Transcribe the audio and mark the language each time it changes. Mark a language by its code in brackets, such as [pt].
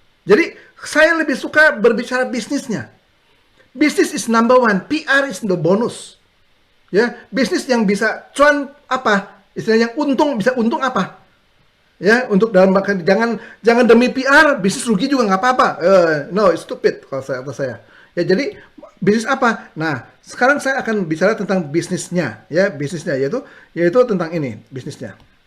[id] Jadi, saya lebih suka berbicara bisnisnya. [en] Bisnis is number one, PR is the bonus. [id] Ya, bisnis yang bisa cuan apa? Istilahnya bisa untung apa? Ya, untuk dalam jangan demi PR bisnis rugi juga nggak apa-apa. [en] No, it's stupid [id] kalau kata saya. Ya, jadi bisnis apa? Nah, sekarang saya akan bicara tentang bisnisnya, ya, bisnisnya yaitu tentang ini, bisnisnya.